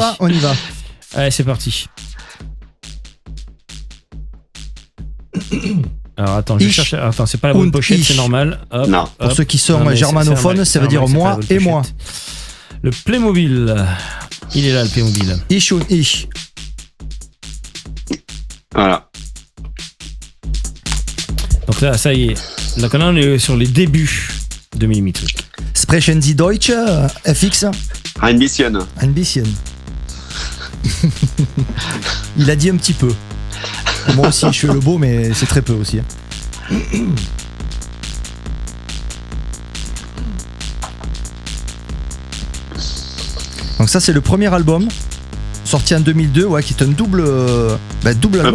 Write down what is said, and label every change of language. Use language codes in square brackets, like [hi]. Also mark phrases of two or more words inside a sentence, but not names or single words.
[fr] quoi? On y va. Allez, c'est parti. Alors attends, je [de] Ich [fr] cherche. Attends, c'est pas la bonne [de] und [fr] pochette, [de] ich. [fr] c'est normal. Hop, Non. Pour hop. ceux qui sont Non, mais germanophones, ça veut dire c'est moi pas la bonne et moi. pochette. Le Playmobil. Il est là, le Playmobil. [de] Ich und ich. [fr] Voilà. Donc là, ça y est. Donc là, on est sur les débuts de Millimétrique. [de] Sprechen Sie Deutsch, FX? Ein bisschen. Ein bisschen. [fr] Il a dit un petit peu. Moi aussi, je fais le beau, mais c'est très peu aussi. Donc ça, c'est le premier album sorti en 2002, ouais, qui est un double album,